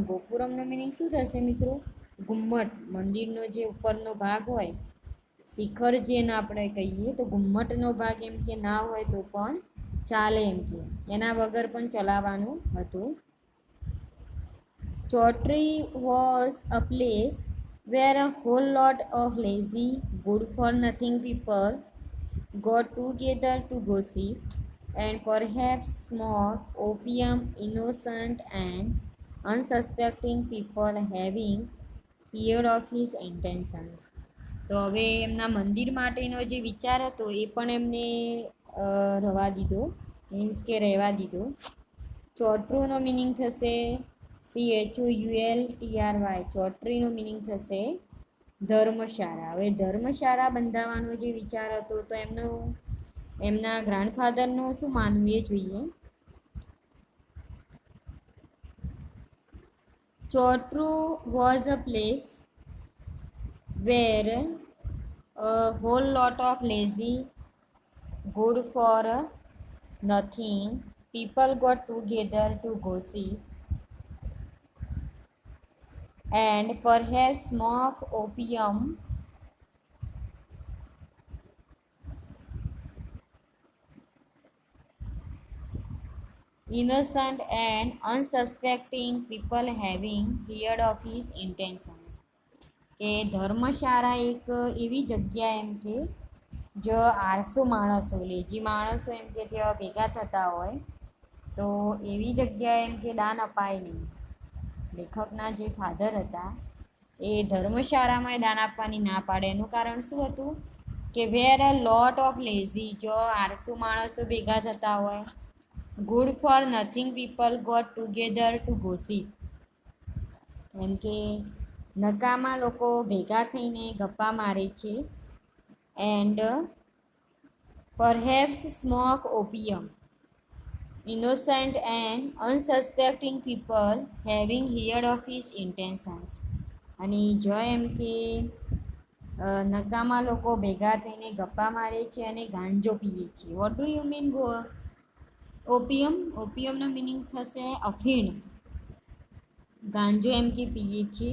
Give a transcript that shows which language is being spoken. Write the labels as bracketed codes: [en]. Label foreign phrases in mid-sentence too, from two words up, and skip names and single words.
[gu] ગોપુરમનો મિનિંગ શું થશે મિત્રો? ઘુમ્મટ. મંદિરનો જે ઉપરનો ભાગ હોય, શિખર જેને આપણે કહીએ, તો ઘુમ્મટનો ભાગ એમ કે ના હોય તો પણ ચાલે એમ કે એના વગર પણ ચલાવવાનું હતું. [en] Choultry was a place where a whole lot of lazy, good for nothing people got together to gossip and perhaps smoke opium, innocent and unsuspecting people having heard of his intentions. [gu] તો હવે એમના મંદિર માટેનો જે વિચાર હતો એ પણ એમને રવા દીધો, મીન્સ કે રહેવા દીધો. ચોટરૂનો મિનિંગ થશે CHOULTRY. ચોટરીનો મિનિંગ થશે ધર્મશાળા. હવે ધર્મશાળા બંધાવવાનો જે વિચાર હતો તો એમના ગ્રાન્ડફાધરનું શું માનવું એ જોઈએ. [en] Choultry was a place where a whole lot of lazy, good for nothing people got together to gossip and perhaps smoke opium. Innocent and unsuspecting people having heard of his intentions. [gu] કે ધર્મશાળા એક એવી જગ્યા એમ કે જો આળસુ માણસો લેજી માણસો એમ કે ત્યાં ભેગા થતા હોય તો એવી જગ્યાએ એમ કે દાન અપાય નહીં. લેખકના જે ફાધર હતા એ ધર્મશાળામાં દાન આપવાની ના પાડે. એનું કારણ શું હતું કે [en] where a lot of lazy, [gu] જો આળસુ માણસો ભેગા થતા હોય, [en] good for nothing people got together to gossip, [gu] એમ કે નકામા લોકો ભેગા થઈને ગપ્પા મારે છે. [en] and perhaps smoke opium, innocent and unsuspecting people having heard of his intentions. [gu] અને જો એમ કે નકામા લોકો ભેગા થઈને ગપ્પા મારે છે અને ગાંજો પીએ છે. [en] what do you mean opium? [gu] ઓપિયમનો મિનિંગ થશે અફીણ. ગાંજો એમ કે પીએ છે.